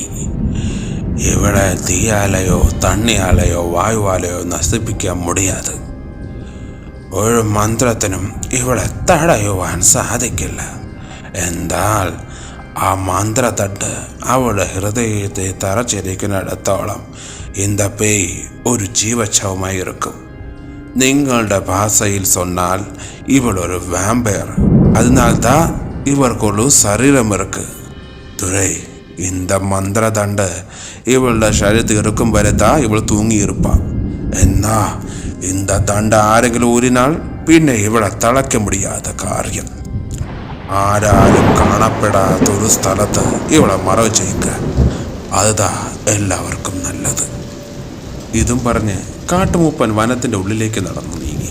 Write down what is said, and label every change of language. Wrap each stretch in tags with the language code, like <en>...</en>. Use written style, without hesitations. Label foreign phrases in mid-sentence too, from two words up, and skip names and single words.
<ml>ഇവിടെ തീയാലയോ തണ്ണിയാലയോ വായുവാലയോ നശിപ്പിക്കാൻ മുടിയാതെ. ഒരു മന്ത്രത്തിനും ഇവിടെ തടയുവാൻ സാധിക്കില്ല. എന്നാൽ ആ മന്ത്രത്തട്ട് അവളുടെ ഹൃദയത്തെ തറച്ചിരിക്കുന്നിടത്തോളം</ml> <ta>இந்த பேய்</ta> <ml>ഒരു ജീവച്ഛവമായി ഇരിക്കും. നിങ്ങളുടെ ഭാഷയിൽ</ml> <ta>சொன்னால் இவள் ஒரு வாம்பயர். அதனால்தான் இவர்க்குள்ள சரீரம் இருக்கு.</ta> <ml>துரை,</ml> <ta>இந்த மந்திர தண்டு</ta> <ml>இவളുടെ ശരീരത്തിൽ ഇരിക്കും വരെ ഇവൾ തൂങ്ങിയിരിപ്പാൻ. എന്നാ</ml> <ta>இந்த தண்டை</ta> <ml>ആരെങ്കിലും ഊരിനാൽ പിന്നെ ഇവളെ തളയ്ക്ക മുടിയാത്ത കാര്യം. ആരാലും കാണപ്പെടാത്തൊരു സ്ഥലത്ത് ഇവളെ മറവ് ചെയ്യുക. അതുതാ എല്ലാവർക്കും നല്ലത്. ഇതും പറഞ്ഞ് കാട്ടുമൂപ്പൻ വനത്തിൻ്റെ ഉള്ളിലേക്ക് നടന്നു നീങ്ങി.</ml>